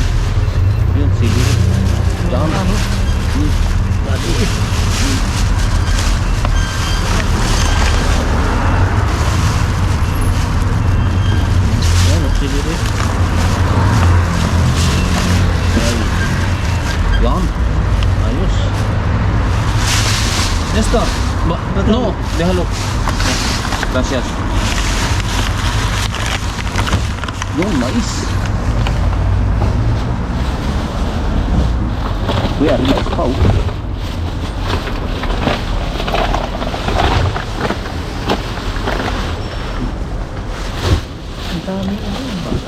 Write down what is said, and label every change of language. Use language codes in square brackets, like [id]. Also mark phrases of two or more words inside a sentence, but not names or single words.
[tl] Yun, celery. Diyan ano? Dali. Yan oh, celery. Yan. Ayos. [es] Esto. No, déjalo. Gracias. [tl] Yung mais. Kuya, relax pa oh. Ang dami ano.